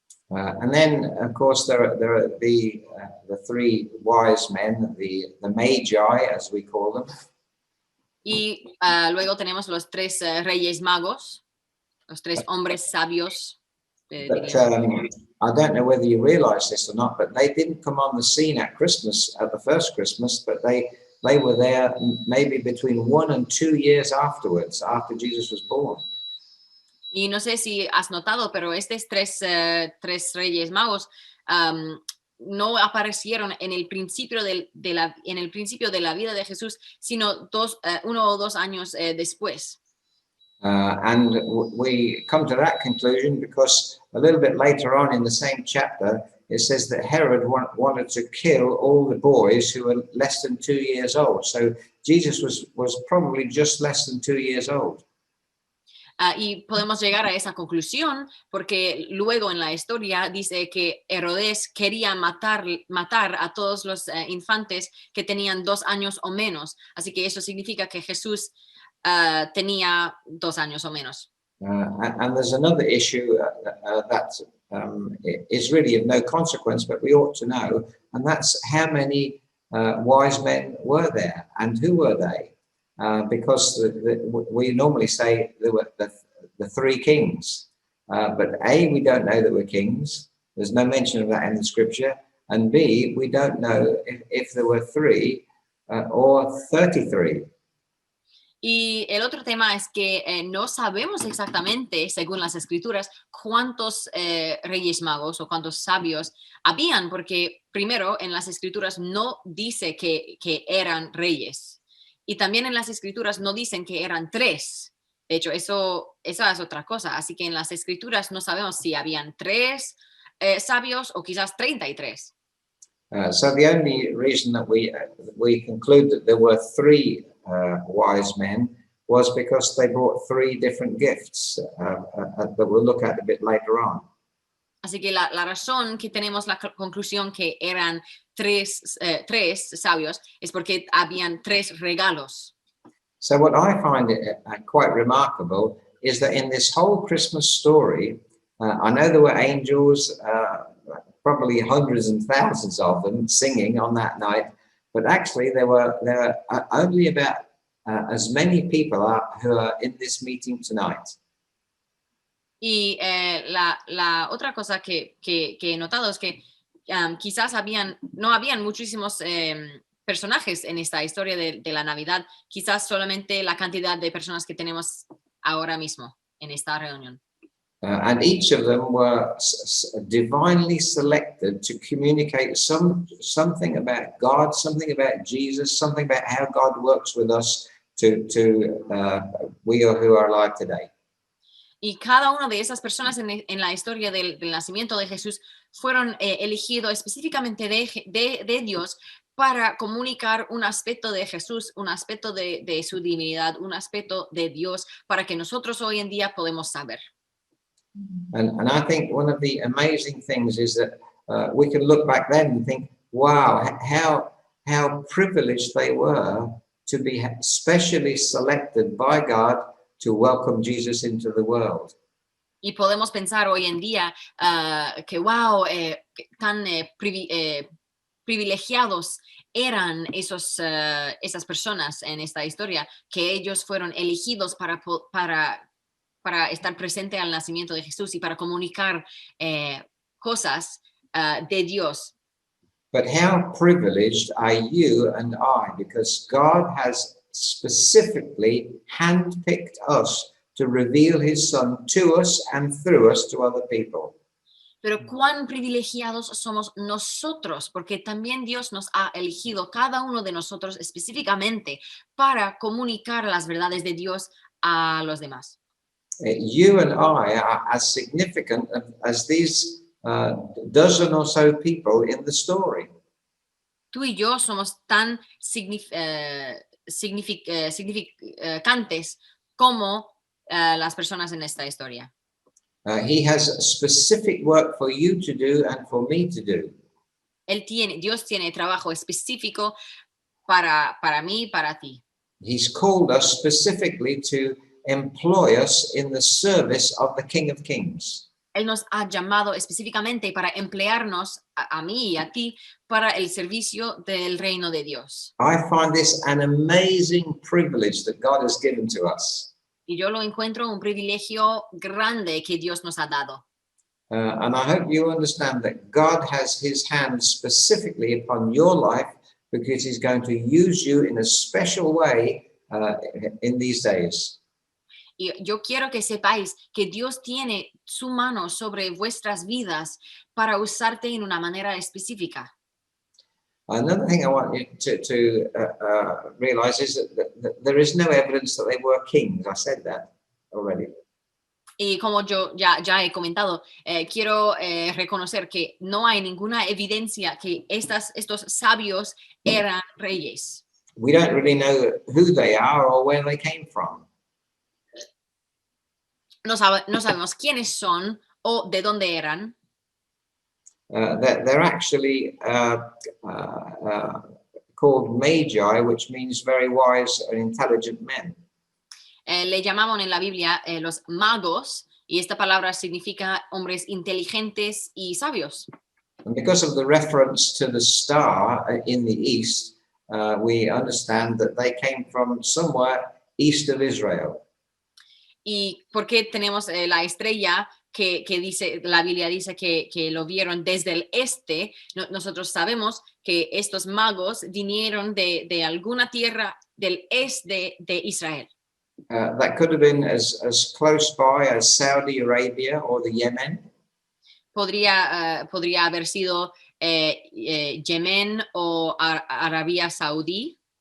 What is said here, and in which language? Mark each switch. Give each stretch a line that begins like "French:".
English: And then, of course, there are the 3 wise men, the Magi, as we call them.
Spanish: Y luego tenemos los 3 reyes magos, los 3 hombres sabios.
English: But I don't know whether you realize this or not, but they didn't come on the scene at Christmas, at the first Christmas, but they were there maybe between 1 and 2 years afterwards, after Jesus was born.
Spanish: Y no sé si has notado, pero estos 3 reyes magos no aparecieron en el principio de la vida de Jesús, sino 1 o 2 años después.
English: And we come to that conclusion because a little bit later on in the same chapter, it says that Herod wanted to kill all the boys who were less than 2 years old. So Jesus was probably just less than 2 years old.
Spanish: Y podemos llegar a esa conclusión porque luego en la historia dice que Herodes quería matar a todos los infantes que tenían 2 años o menos. Así que eso significa que Jesús tenía 2 años o menos.
English: And there's another issue that is really of no consequence, but we ought to know, and that's how many wise men were there and who were they? Because we normally say there were the 3 kings, but A, we don't know that we're kings. There's no mention of that in the scripture. And B, we don't know if there were 3 or 33.
Spanish: Y el otro tema es que no sabemos exactamente, según las escrituras, cuántos reyes magos o cuántos sabios habían, porque primero en las escrituras no dice que eran reyes. Y también en las escrituras no dicen que eran tres. De hecho, eso es otra cosa. Así que en las escrituras no sabemos si habían tres sabios o quizás 33.
English: So the only reason that we conclude that there were three wise men was because they brought three different gifts that we'll look at a bit later on.
Spanish: Así que la razón que tenemos la conclusión que eran tres sabios es porque habían tres regalos.
English: So what I find quite remarkable is that in this whole Christmas story, I know there were angels, probably hundreds and thousands of them singing on that night, but actually there were only about as many people who are in this meeting tonight.
Spanish: Y la otra cosa que he notado es que quizás no habían muchísimos personajes en esta historia de la Navidad, quizás solamente la cantidad de personas que tenemos ahora mismo en esta reunión.
English: And each of them were divinely selected to communicate something about God, something about Jesus, something about how God works with us to we who are alive today.
Spanish: Y cada una de esas personas en la historia del nacimiento de Jesús fueron elegidos específicamente de Dios para comunicar un aspecto de Jesús, un aspecto de su divinidad, un aspecto de Dios, para que nosotros hoy en día podemos saber.
English: And I think one of the amazing things is that we can look back then and think, wow, how privileged they were to be specially selected by God to welcome Jesus into the world.
Spanish: Y podemos pensar hoy en día que wow, tan privilegiados eran esas personas en esta historia, que ellos fueron elegidos para estar presente al nacimiento de Jesús y para comunicar cosas de Dios.
English: But how privileged are you and I, because God has specifically handpicked us to reveal his son to us and through us to other people.
Spanish: Pero cuán privilegiados somos nosotros, porque también Dios nos ha elegido, cada uno de nosotros específicamente, para comunicar las verdades de Dios a los demás.
English: You and I are as significant as these dozen or so people in the story.
Spanish: Tú y yo somos tan significantes como las personas en esta historia.
English: He has specific work for you to do and for me to do.
Spanish: Dios tiene trabajo específico para mí y para ti.
English: He's called us specifically to employ us in the service of the King of Kings.
Spanish: Él nos ha llamado específicamente para emplearnos a mí y a ti para el servicio del reino de Dios.
English: I find this an amazing privilege that God has given to us.
Spanish: Y yo lo encuentro un privilegio grande que Dios nos ha dado.
English: And I hope you understand that God has his hand specifically upon your life because he's going to use you in a special way in these days.
Spanish: Y yo quiero que sepáis que Dios tiene su mano sobre vuestras vidas para usarte en una manera específica.
English: Another thing I want you to realize is that there is no evidence that they were kings. I said that already.
Spanish: Y como yo ya he comentado, quiero reconocer que no hay ninguna evidencia que estos sabios eran reyes.
English: We don't really know who they are or where they came from.
Spanish: No sabemos quiénes son o de dónde eran.
English: They're actually called magi, which means very wise and intelligent men.
Spanish: Le llamamos en la Biblia los magos, y esta palabra significa hombres inteligentes y sabios.
English: And because of the reference to the star in the east, we understand that they came from somewhere east of Israel.
Spanish: Y porque tenemos la estrella que dice, la Biblia dice que lo vieron desde el este, nosotros sabemos que estos magos vinieron de alguna tierra del este de Israel.
English: That could have been as close by as Saudi Arabia or the Yemen.
Spanish: Podría haber sido Yemen o Arabia Saudí.